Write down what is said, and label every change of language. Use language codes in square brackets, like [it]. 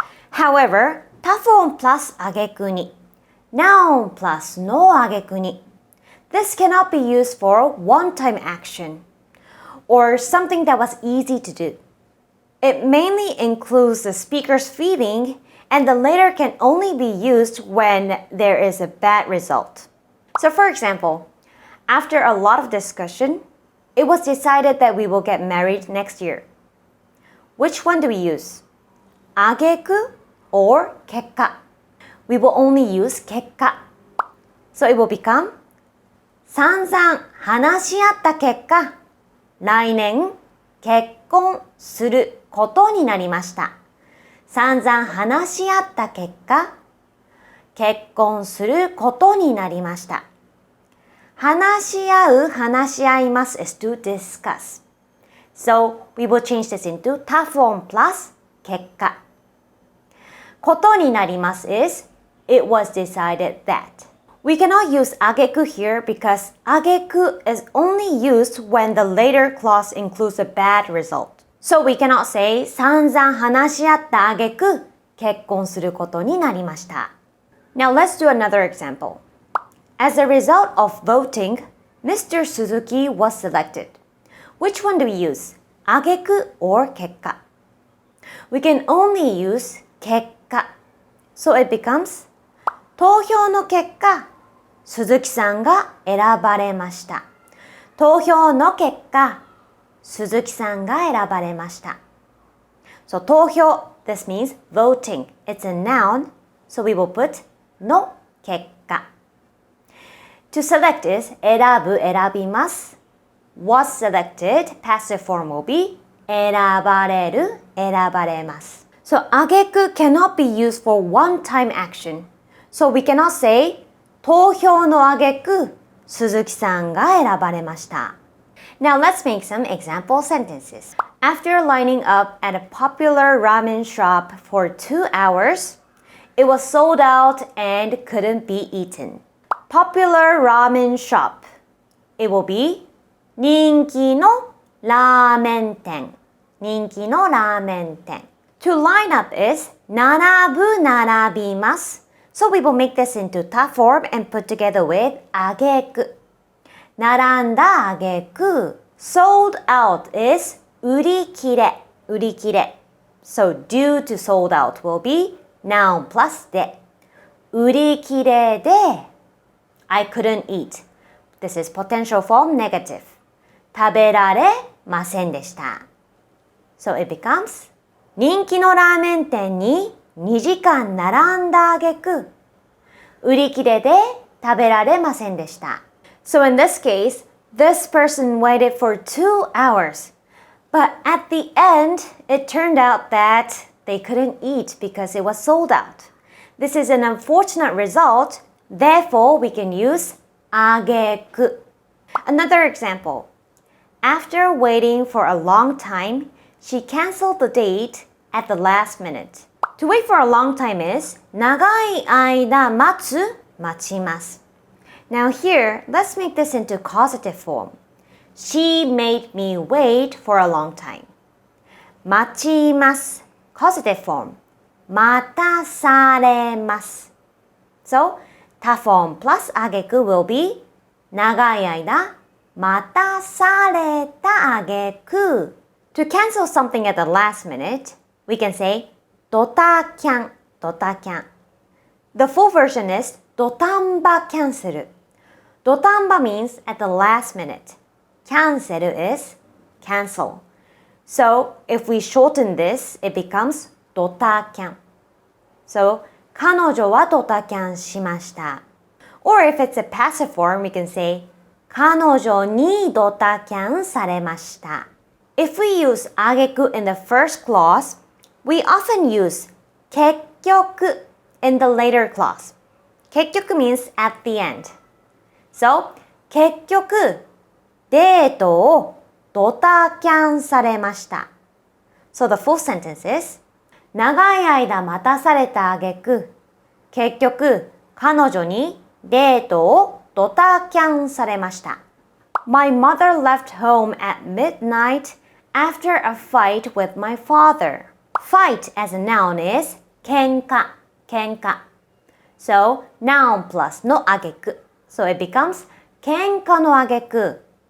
[en] However, 他form plus あげくに Noun plus のあげくに This cannot be used for one-time action or something that was easy to do.It mainly includes the speaker's feeling, and the later can only be used when there is a bad result. So for example, after a lot of discussion, it was decided that we will get married next year. Which one do we use? あげく or 結果? We will only use 結果. So it will become [ja] 散々話し合った結果、来年結婚することになりました。散々話し合った結果、結婚することになりました。 [en] 話し合う、話し合います is to discuss. So we will change this into 他 form plus 結果。ことになります is it was decided that. We cannot use あげく here because あげく is only used when the later clause includes a bad result.So we cannot say [ja] 散々話し合ったあげく結婚することになりました。 [en] Now let's do another example. As a result of voting, Mr. Suzuki was selected. Which one do we use? あげく or 結果? We can only use 結果. So it becomes [ja] 投票の結果、鈴木さんが選ばれました。投票の結果、鈴木さんが選ばれました。 [en] So 投票 this means voting. It's a noun. So we will put の結果。 To select is 選ぶ、選びます。 Was selected, passive form will be 選ばれる、選ばれます。 So あげく cannot be used for one-time action. So we cannot say [ja] 投票のあげく鈴木さんが選ばれました。 [en] Now let's make some example sentences. After lining up at a popular ramen shop for 2 hours, it was sold out and couldn't be eaten. Popular ramen shop. It will be [ja] 人気のラーメン店。人気のラーメン店。 [en] To line up is 並ぶ、並びます。 So we will make this into 他 form and put together with あげく。 [ja] 並んだあげく [en] sold out is [ja] 売り切れ、売り切れ。 [en] So due to sold out will be noun plus で。 [ja] 売り切れで [en] I couldn't eat. This is potential form negative. [ja] 食べられませんでした。 [en] So it becomes [ja] 人気のラーメン店に2時間並んだあげく売り切れで食べられませんでした。 [en] So in this case, this person waited for 2 hours. But at the end, it turned out that they couldn't eat because it was sold out. This is an unfortunate result. Therefore, we can use あげく. Another example. After waiting for a long time, she canceled the date at the last minute. To wait for a long time is [ja] 長い間待つ、待ちます. [en] Now here, let's make this into causative form. She made me wait for a long time. [ja] 待ちます. [en] Causative form. [ja] 待たされます. [en] So, ta form plus あげく will be [ja] 長い間待たされたあげく. [en] To cancel something at the last minute, we can say ドタキャン、ドタキャン. The full version is ドタンバキャンセル. ドタンバ means at the last minute. Cancel is cancel. So, if we shorten this, it becomes ドタキャン. [ja] So, 彼女はドタキャンしました. [en] Or if it's a passive form, we can say [ja] 彼女にドタキャンされました. [en] If we use あげく in the first clause, we often use 結局 in the later clause. 結局 means at the end. [ja] So, 結局デートをドタキャンされました. [en] So the full sentence is [ja] 長い間待たされた挙句、結局彼女にデートをドタキャンされました. [en] My mother left home at midnight after a fight with my father. Fight as a noun is 喧嘩、喧嘩. So, noun plus の挙句. So it becomes [ja] 喧嘩の挙句。